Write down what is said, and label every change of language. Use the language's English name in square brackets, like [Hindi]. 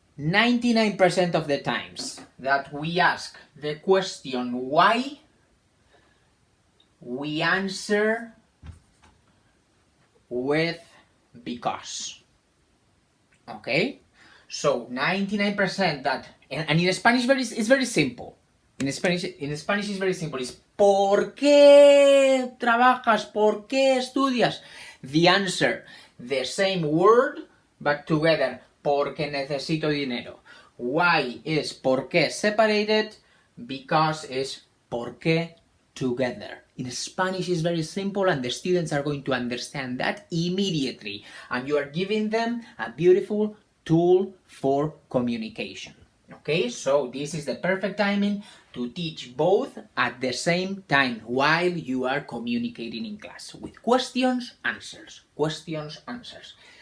[English] 99% of the times that we ask the question why, we answer with because. Okay? So 99% that, and in Spanish it's very simple. In Spanish it's very simple. It's [Spanish] ¿por qué trabajas? ¿Por qué estudias? [English] The answer, the same word, but together. [Spanish] Porque necesito dinero. [English] Why is [Spanish] ¿por qué [English] separated? Because is ¿por qué together. In Spanish is very simple, and the students are going to understand that immediately. And you are giving them a beautiful tool for communication. Okay, so this is the perfect timing to teach both at the same time while you are communicating in class with questions, answers, questions, answers.